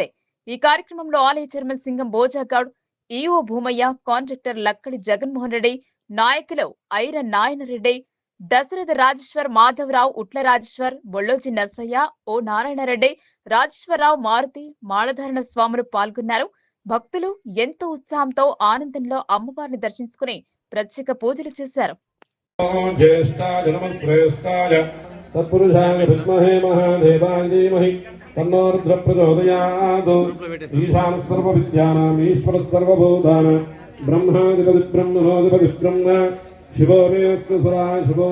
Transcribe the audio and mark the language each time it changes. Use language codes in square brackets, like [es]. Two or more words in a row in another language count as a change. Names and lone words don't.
[te] ఈ కార్యక్రమంలో ఆలయ చైర్మన్ సింగం బోజాగౌడ్, ఈఓ భూమయ్య, కాంట్రాక్టర్ లక్కడి జగన్మోహన్ రెడ్డి, నాయకులు ఐర నాయనరెడ్డి, దశరథ రాజేశ్వర్, మాధవరావు, ఉట్ల రాజేశ్వర్, బొళ్ళోజీ నర్సయ్య, ఓ నారాయణరెడ్డి, రాజేశ్వరరావు, మారుతి, మాళధారణ స్వాములు పాల్గొన్నారు. భక్తులు ఎంతో ఉత్సాహంతో ఆనందంలో అమ్మవారిని దర్శించుకుని ప్రత్యేక పూజలు చేశారు. [sa] ज्येष्ठाय नमः श्रेष्ठाय तत्पुरुषाय विद्महे महादेवाय धीमहि तन्नो रुद्रः प्रचोदयात्। ईशानः सर्वविद्यानाम् ईश्वरः सर्वभूतानां ब्रह्माधिपतिः ब्रह्मणोऽधिपतिः ब्रह्म शिवो मेऽस्तु सदाशिवो।